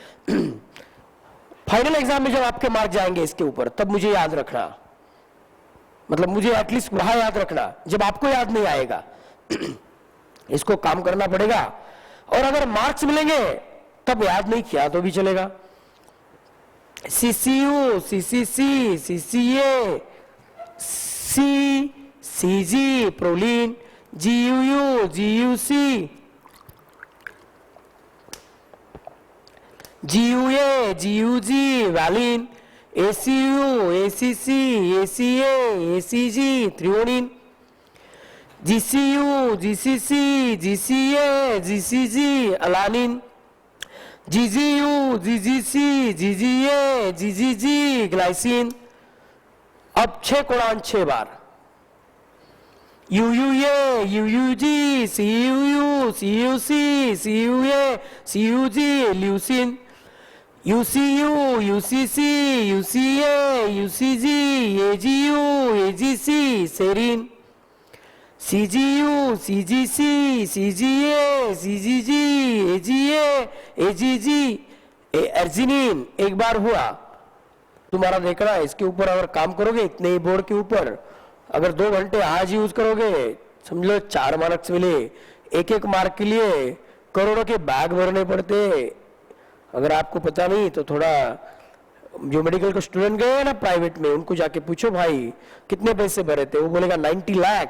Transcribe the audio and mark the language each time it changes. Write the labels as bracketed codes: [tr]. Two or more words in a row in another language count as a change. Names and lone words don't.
[hi] फाइनल एग्जाम में जब आपके मार्क जाएंगे इसके ऊपर, तब मुझे याद रखना, मतलब मुझे एटलीस्ट वहां याद रखना जब आपको याद नहीं आएगा। इसको काम करना पड़ेगा, और अगर मार्क्स मिलेंगे तब याद नहीं किया तो भी चलेगा। [en] CCU, CCC, CCA, CCG proline, GUU, GUC, GUA, GUG valine, ACU, ACC, ACA, ACG threonine, GCU, GCC, GCA, GCG alanine, GGU, GGC, GGA, GGG glycine. [hi] अब 6 कोडान 6 बार। [en] UUA, UUG, CUU, CUC, CUA, CUG leucine, UCU, UCC, UCA, UCG, AGU, AGC serine, CGU, CGC, CGA, CGG, AGA, AGG, arginine [hi] एक बार हुआ, तुम्हारा देखना है। इसके ऊपर अगर काम करोगे इतने ही बोर्ड के ऊपर, अगर 2 घंटे आज यूज करोगे, समझ लो 4 मार्क्स मिले। एक मार्क के लिए करोड़ों के बैग भरने पड़ते। अगर आपको पता नहीं तो थोड़ा जो मेडिकल के स्टूडेंट गए हैं ना प्राइवेट में, उनको जाके पूछो भाई कितने पैसे भरे थे, वो बोलेगा 90 लाख।